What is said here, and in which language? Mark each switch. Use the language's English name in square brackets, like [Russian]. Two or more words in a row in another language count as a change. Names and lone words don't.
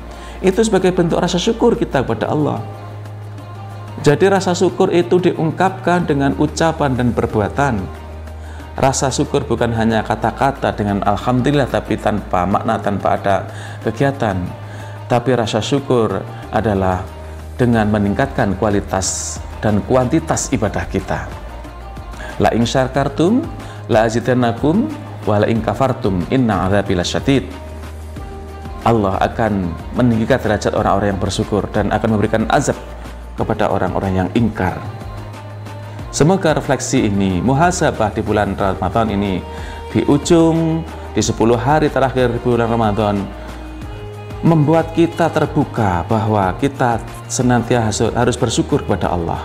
[Indonesian] Itu sebagai bentuk rasa syukur kita kepada Allah. Jadi rasa syukur itu diungkapkan dengan ucapan dan perbuatan. Rasa syukur bukan hanya kata-kata dengan alhamdulillah tapi tanpa makna, tanpa ada kegiatan. Tapi rasa syukur adalah dengan meningkatkan kualitas dan kuantitas ibadah kita. [Arabic] لئن شكرتم لأزيدنكم ولئن كفرتم إن عذابي لشديد. [Indonesian] Allah akan meninggikan derajat orang-orang yang bersyukur dan akan memberikan azab kepada orang-orang yang ingkar. Semoga refleksi ini, muhasabah di bulan Ramadan ini, di ujung, di 10 hari terakhir di bulan Ramadan, membuat kita terbuka bahwa kita senantiasa harus bersyukur kepada Allah.